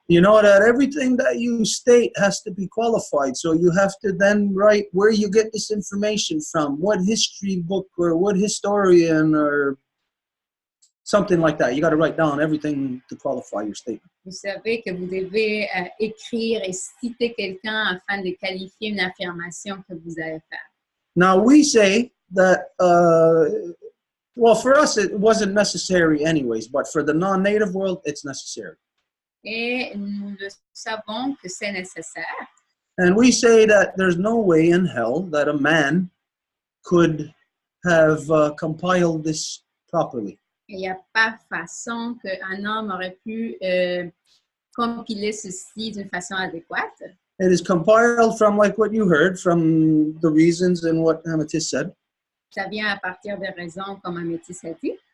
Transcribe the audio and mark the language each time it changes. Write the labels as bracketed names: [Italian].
[English] you know that everything that you state has to be qualified. So you have to then write where you get this information from, what history book or what historian or something like that. You got to write down everything to qualify your statement. [French] vous savez que vous devez écrire et citer quelqu'un afin de qualifier une affirmation que vous allez faire. [English] Now we say that, well, for us it wasn't necessary anyways, but for the non-native world, it's necessary. [French] Et nous le savons que c'est nécessaire. [English] And we say that there's no way in hell that a man could have compiled this properly. [French] Il n'y a pas façon qu'un homme aurait pu compiler ceci d'une façon adéquate. [English] It is compiled from, like what you heard, from the reasons and what Amethyst said. [French] Ça vient à partir des raisons comme Améthyste a dit.